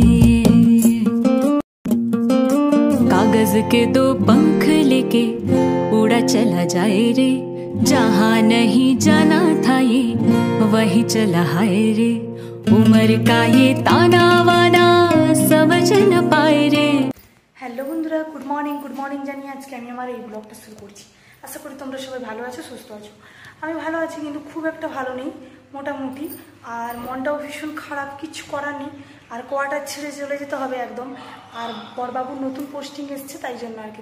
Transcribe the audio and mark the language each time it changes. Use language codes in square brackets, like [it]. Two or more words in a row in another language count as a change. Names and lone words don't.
[hi] कागज के दो पंख लेके उड़ा चला जाए रे, जहाँ नहीं जाना था ये वही चला हाय रे। उम्र का ये ताना वाना समझ न पाए रे। [bn] হ্যালো বন্ধুরা, [en] good morning [bn] জানিয়ে আজকে আমি আমার এই ব্লগটা শুরু করছি। আশা করি তোমরা সবাই ভালো আছো, সুস্থ আছো। আমি ভালো আছি, কিন্তু খুব একটা ভালো নেই, মোটামুটি। আর মনটাও ভীষণ খারাপ, কিছু করার নেই। আর কোয়ার্টার ছেড়ে চলে যেতে হবে একদম। আর বড়বাবুর নতুন পোস্টিং এসছে, তাই জন্য আর কি।